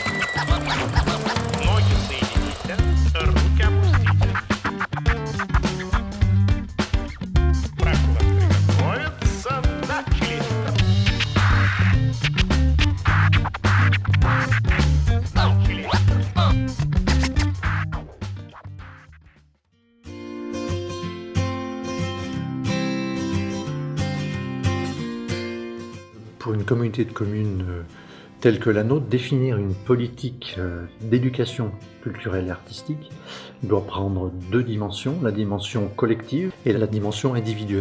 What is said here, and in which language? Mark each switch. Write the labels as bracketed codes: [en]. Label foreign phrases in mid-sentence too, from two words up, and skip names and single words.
[ru] Ноги соедините, руки опустите. Прошу вас приготовиться. Начали. Начали. [fr] Pour une communauté de communes telle que la nôtre, définir une politique d'éducation culturelle et artistique doit prendre deux dimensions, la dimension collective et la dimension individuelle.